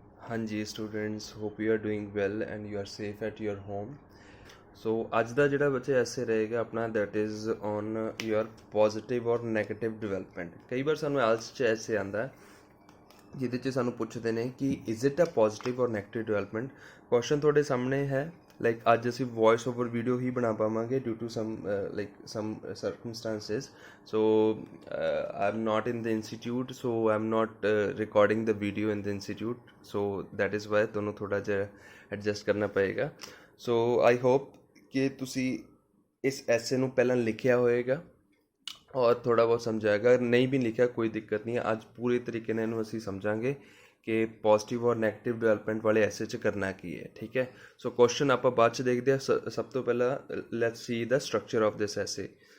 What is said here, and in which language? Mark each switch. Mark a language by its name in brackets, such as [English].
[English] हाँ जी students, hope you are doing well and you are safe at your home. [Punjabi] सो ਅੱਜ ਦਾ ਜਿਹੜਾ ਬੱਚੇ ਐਸੇ ਰਹੇਗਾ ਆਪਣਾ [English] That is on your positive or negative development. [Punjabi] ਕਈ ਵਾਰ ਸਾਨੂੰ IELTS 'ਚ ਐਸੇ ਆਉਂਦਾ ਜਿਹਦੇ 'ਚ ਸਾਨੂੰ ਪੁੱਛਦੇ ਨੇ ਕਿ [English] Is it a positive or negative development. [Punjabi] ਕੁਐਸਚਨ ਤੁਹਾਡੇ ਸਾਹਮਣੇ ਹੈ। ਲਾਈਕ ਅੱਜ ਅਸੀਂ ਵੌਇਸ ਓਵਰ ਵੀਡੀਓ ਹੀ ਬਣਾ ਪਾਵਾਂਗੇ [English] Due to some some circumstances. So I'm not in the institute, so I'm not recording the video in the institute, so that is why [Punjabi] ਤੁਹਾਨੂੰ ਥੋੜਾ ਜਿਹਾ ਐਡਜਸਟ ਕਰਨਾ ਪਏਗਾ। [English] so I hope [Punjabi] ਕਿ ਤੁਸੀਂ ਇਸ ਐਸੇ ਨੂੰ ਪਹਿਲਾਂ ਲਿਖਿਆ ਹੋਏਗਾ ਔਰ ਥੋੜਾ ਬਹੁਤ ਸਮਝਾਏਗਾ। ਨਹੀਂ ਵੀ ਲਿਖਿਆ ਕੋਈ ਦਿੱਕਤ ਨਹੀਂ ਹੈ, ਅੱਜ ਪੂਰੇ ਤਰੀਕੇ ਨਾਲ ਇਹਨੂੰ ਅਸੀਂ ਸਮਝਾਂਗੇ ਕਿ ਪੋਜ਼ਿਟਿਵ ਔਰ ਨੈਗੇਟਿਵ ਡਿਵੈਲਪਮੈਂਟ ਵਾਲੇ ਐਸੇ 'ਚ ਕਰਨਾ ਕੀ ਹੈ। ਠੀਕ ਹੈ, ਸੋ ਕੁਐਸਚਨ ਆਪਾਂ ਬਾਅਦ 'ਚ ਦੇਖਦੇ ਹਾਂ। ਸਭ ਤੋਂ ਪਹਿਲਾਂ [English] Let's see the structure of this essay.